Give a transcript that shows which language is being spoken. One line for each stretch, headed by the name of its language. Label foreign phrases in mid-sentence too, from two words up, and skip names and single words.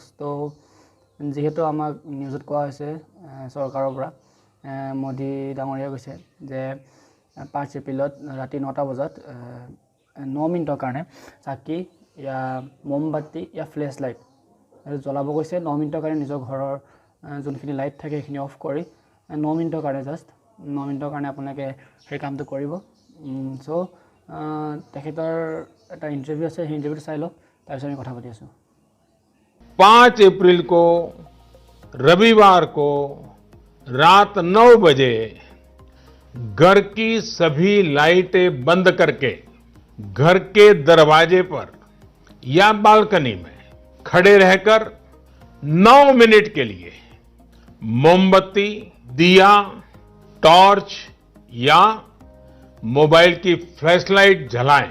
Assamese: তো যিহেতু আমাক নিউজত কোৱা হৈছে চৰকাৰৰ পৰা মোদী ডাঙৰীয়া কৈছে যে 5 এপ্ৰিলত ৰাতি 9টা বজাত 9 মিনিটৰ কাৰণে চাকি या মোমবাতি या ফ্লেছ লাইট জ্বলাব কৈছে। 9 মিনিটৰ কাৰণে নিজৰ ঘৰৰ যোনখিনি লাইট থাকে সেইখিনি অফ কৰি 9 মিনিটৰ কাৰণে জাষ্ট 9 মিনিটৰ কাৰণে আপোনালোকে সেই কামটো কৰিব। সো তেখেতৰ এটা इंटरव्यू আছে, সেই इंटरव्यूটো চাই লওক, তাৰপিছত আমি কথা পাতি আছো।
Hindi: 5 अप्रैल को रविवार को रात 9 बजे घर की सभी लाइटें बंद करके घर के दरवाजे पर या बालकनी में खड़े रहकर 9 मिनट के लिए मोमबत्ती, दिया, टॉर्च या मोबाइल की फ्लैशलाइट जलाएं।